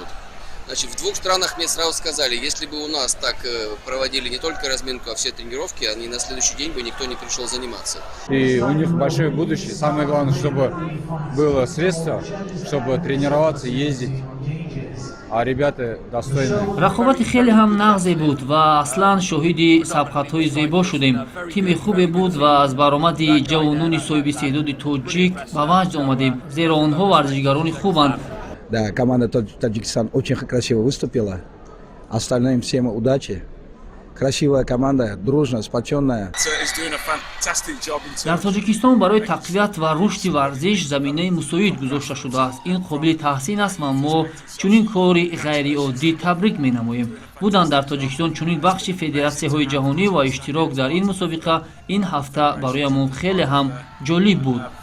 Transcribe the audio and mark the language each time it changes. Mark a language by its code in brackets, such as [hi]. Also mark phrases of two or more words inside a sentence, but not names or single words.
[ru] Значит, в двух странах мне сразу сказали, если бы у нас так проводили не только разминку, а все тренировки, они на следующий день бы никто не пришел заниматься. И у них большое будущее. Самое главное, чтобы было средство, чтобы тренироваться, ездить. А ребята достойные. [tg] рақобати хеле ҳам нағзе буд ва аслан шоҳиди сабқатҳои зебо шудем. Тими хубе буд ва аз баромади ҷавонони соҳиби истеъдоди тоҷик ба ваҷд омадем, зеро онҳо варзишгарони хубанд. [ru] Да, команда Таджикистан очень красиво выступила. Остальным всем удачи. Красивая команда, дружная, сплоченная. [tg] дар тоҷикистон барои тақвият ва рушди варзиш заминаи мусоид гузошта шудааст. ин қобили таҳсин аст ва мо чунин кори ғайриоддӣ табрик менамоем. буданд дар тоҷикистон чунин бахши федератсияҳои ҷаҳонӣ ва иштирок дар ин мусобиқа ин ҳафта бароямон хеле ҳам ҷолиб буд.